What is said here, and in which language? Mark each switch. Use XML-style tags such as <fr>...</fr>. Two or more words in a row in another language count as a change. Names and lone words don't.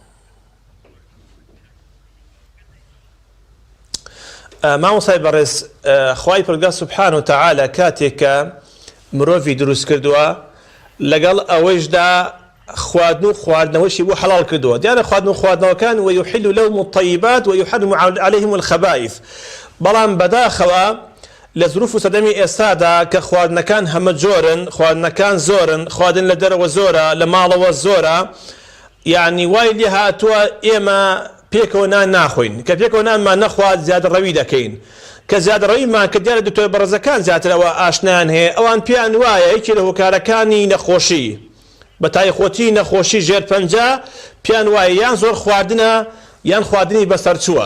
<ckb>مامۆستای بەڕێز، خوای پەروەردگار</ckb> <ar>سوبحانه وتعالى</ar> <ckb>کاتێککە مرۆڤی دروست کردووە لەگەڵ ئەوەشدا خواردن و خواردنەوەشی بۆ حەڵال کردووە. دیارە خواردن و خواردنەوەکان</ckb> <ar>ويحل لهم الطيبات ويحرم عليهم الخبائث،</ar> <ckb>بەڵام بەداخەوە لە زروف و سەدەمی ئێستادا کە خواردنەکان هەمە جۆرن، خواردنەکان زۆرن، خواردن لە دەرەوە زۆرە، لە ماڵەوە زۆرە، یعنی وای لێ هاتووە ئێمە پێکەوە نان ناخۆین، کە پێکەوە نانمان نەخوات زیادڕەوی دەکەین، کە زیادڕەویمان کە دیارە دکتۆر بەڕێزەکان زیاترەوە ئاشنیان هەیە، ئەوان پێیان وایە یەکێ لە هۆکارەکانی نەخۆشی بە تایخۆتی نەخۆشی ژێرپەنجە پێیان وایە یان زۆر خواردنە یان خواردنی بەسەرچووە.</ckb>